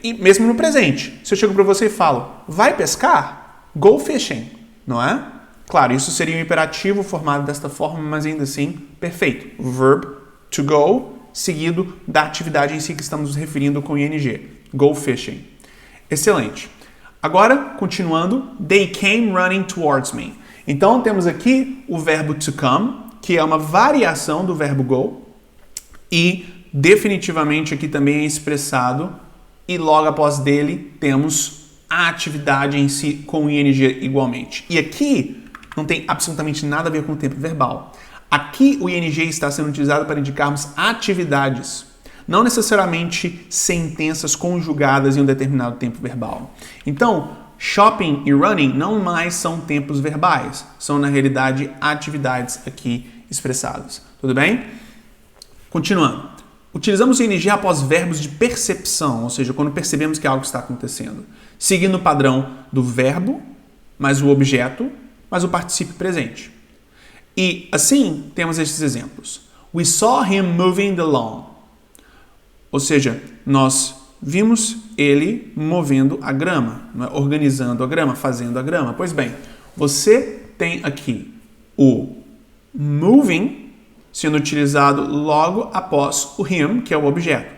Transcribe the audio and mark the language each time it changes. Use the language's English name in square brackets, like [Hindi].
[Portuguese] E mesmo no presente, se eu chego para você e falo vai pescar, [English] go fishing, [Portuguese] não é? Claro, isso seria um imperativo formado desta forma, mas ainda assim, perfeito. Verb to go, seguido da atividade em si que estamos nos referindo com ing. [English] Go fishing. [Portuguese] Excelente. Agora, continuando, [English] they came running towards me. [Portuguese] Então, temos aqui o verbo to come, que é uma variação do verbo go, e definitivamente aqui também é expressado, e logo após dele temos a atividade em si com ing igualmente. E aqui não tem absolutamente nada a ver com o tempo verbal. Aqui o ing está sendo utilizado para indicarmos atividades, não necessariamente sentenças conjugadas em um determinado tempo verbal. Então, shopping e running não mais são tempos verbais, são na realidade atividades aqui expressadas. Tudo bem? Continuando. Utilizamos o ing após verbos de percepção, ou seja, quando percebemos que algo está acontecendo, seguindo o padrão do verbo, mais o objeto, mais o particípio presente. E assim, temos estes exemplos. [English] We saw him moving the lawn. [Portuguese] Ou seja, nós vimos ele movendo a grama, organizando a grama, fazendo a grama. Pois bem, você tem aqui o moving sendo utilizado logo após o him, que é o objeto.